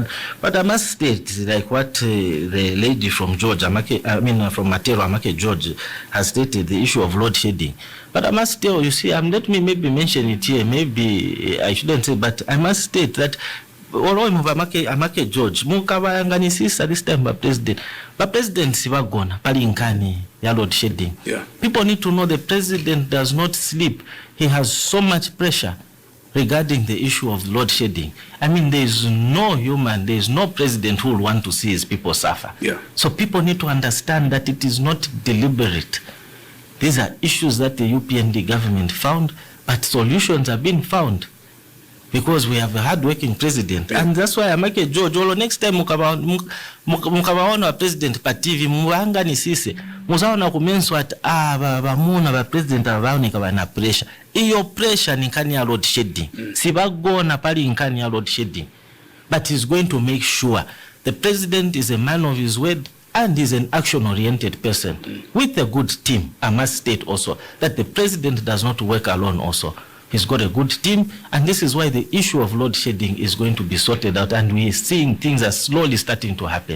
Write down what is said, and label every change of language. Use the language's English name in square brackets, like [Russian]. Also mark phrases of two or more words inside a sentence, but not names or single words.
[English] But I must state, like what the lady from George, from Matero Amake George has stated, the issue of load shedding. But I must tell you, see, let me maybe mention it here, maybe I shouldn't say, but I must state that Amake George [Nyanja] mukabayanganisisa this time ba president sibagona pali nkani ya [English] load shedding. People need to know the president does not sleep. He has so much pressure regarding the issue of load shedding. I mean, there is no president who will want to see his people suffer. So people need to understand that it is not deliberate. These are issues that the UPND government found, but solutions are being found. Because we have a hard-working president, and that's why I make a George. [Nyanja] Next time mukabaona president pa TV muanga ni sisi muzaona kumenswa at bamuna ba president abaonika bana pressure. Iyo pressure ni nkani ya [English] load shedding. [Nyanja] Sibagona pali nkani ya [English] load shedding. But he's going to make sure the president is a man of his word and is an action-oriented person with a good team. I must state also that the president does not work alone also. He's got a good team, and this is why the issue of load shedding is going to be sorted out, and we're seeing things are slowly starting to happen.